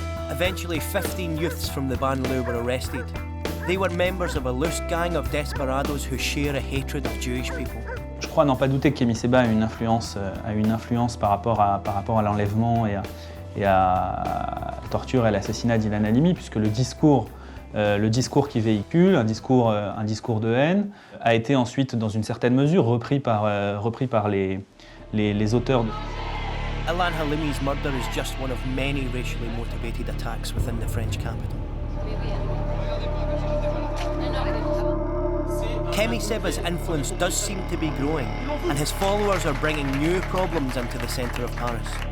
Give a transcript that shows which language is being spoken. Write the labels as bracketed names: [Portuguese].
[English] Eventually, 15 youths from the banlieue were arrested. They were members of a loose gang of desperados who share a hatred of Jewish people. [French] Je crois n'en pas douter que Kemi Seba a une influence par rapport à l'enlèvement et à la torture et l'assassinat d'Ilan Halimi, puisque le discours qu'il véhicule, un discours de haine, a été ensuite, dans une certaine mesure, repris par les auteurs. [English] Ilan Halimi's murder is just one of many racially motivated attacks within the French capital. Kemi Seba's influence does seem to be growing, and his followers are bringing new problems into the centre of Paris.